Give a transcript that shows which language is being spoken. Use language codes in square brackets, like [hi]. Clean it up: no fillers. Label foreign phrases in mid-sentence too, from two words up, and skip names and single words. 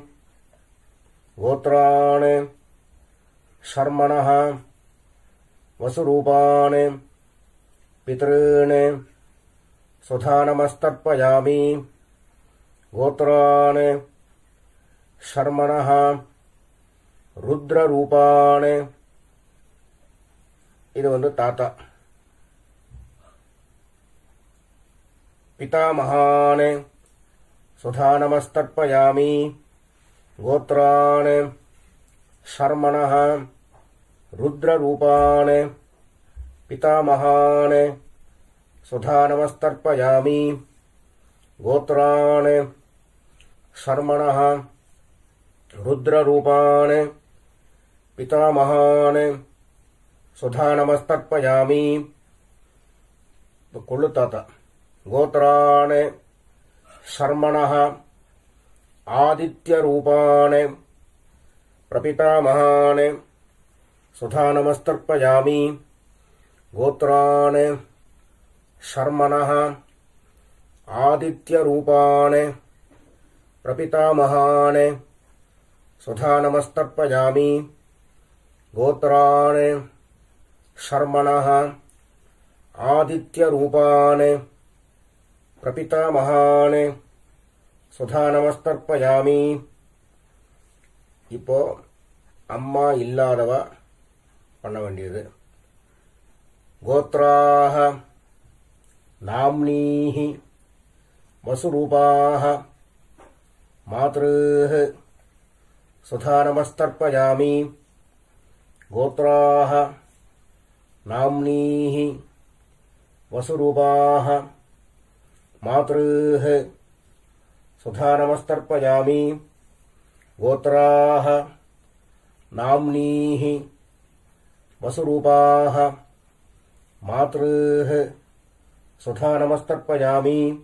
[sa] गोत्रान् शर्मणः वसुरूपान् पितॄन् सुधा नमस्तर्पयामि. गोत्रान् शर्मणः रुद्ररूपान्. [ta] இது வந்து தாத்தா. [sa] पितामहान् सुधा नमस्तर्पयामि. गोत्रान् शर्मणः रुद्ररूपान् पितामहान् सुधा नमस्तर्पयामि. गोत्रान् शर्मणः रुद्ररूपान् पितामहान् सुधा नमस्तर्पयामि. [ta] கொள்ளு தாத்தா. [sa] கோத்ரான் शर्मणः आदित्यरूपान् प्रपितामहान् सुधा नमस्तर्पयामि. गोत्रान् शर्मणः आदित्यरूपान् प्रपितामहान् सुधा नमस्तर्पयामि. गोत्रान् शर्मणः आदित्यरूपान् प्रपितामहान् सुधा नमस्तर्पयामि. [ta] இப்போ அம்மா இல்லாதவா பண்ண வேண்டியது. [sa] गोत्राः नाम्नीः वसुरूपाः मातृः सुधा नमस्तर्पयामि. गोत्राः नाम्नीः वसुरूपाः मातृः सुधा नमस्तर्पयामि. गोत्राः नाम्नीः वसुरूपाः मातृः सुधा नमस्तर्पयामि।